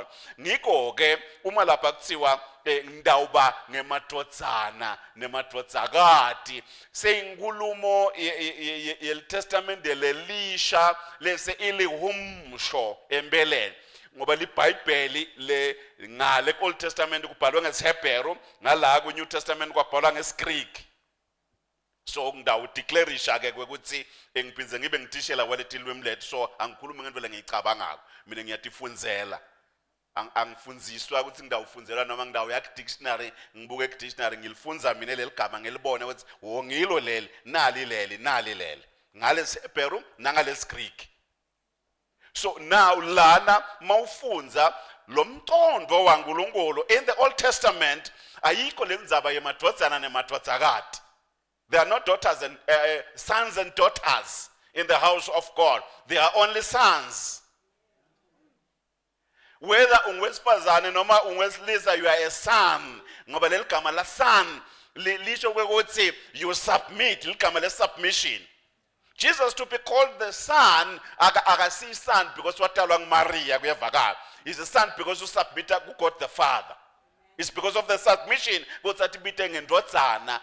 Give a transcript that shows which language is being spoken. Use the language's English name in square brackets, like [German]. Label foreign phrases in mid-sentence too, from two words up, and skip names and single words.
[Swati] Ngikho ke uma lapha kuthiwa ngidawuba ngemadvodzana nemadvodzakati seyinkulumo yeTestament lelisha lese ilihumsho empeleni ngoba liBhayibheli le ngale Old Testament kubhalwe ngesiHebheru ngala ku New Testament kwabhalwa ngesiGreek. So ngidawu declareisha ke ukuthi ngiphinze ngibe ngitishela walethi lwimi lethu so angikhulumi ngento lengicabangako mina ngiyatifunzela angifunziswa ukuthi ngidawufunzela noma ngidawu yak dictionary ngibuke ku dictionary ngilifunza mina leligama ngelibone ukuthi ngilo leli nali leli ngale seHebheru nangale Greek. [English] So now [Swati] lana mawufunza lo mqondo waNkulunkulu [English] in the Old Testament [Swati] ayikho lenzaba yemadvodzana nemadvodzakati. [English] There are not daughters and sons and daughters in the house of God. They are only sons. Whether [Swati] ungwesifazane noma ungwesilisa [English] you are a son. [Swati] Ngoba leligama la son lisho ukuthi [English] you submit, [Swati] ligama le submission. [English] Jesus to be called the son akasi son because [Swati] watalwa nguMaria kuyevakala. [English] He's a son because you submit to God the Father. It's because of the submission [Swati] ukuthi athi bite ngendodzana.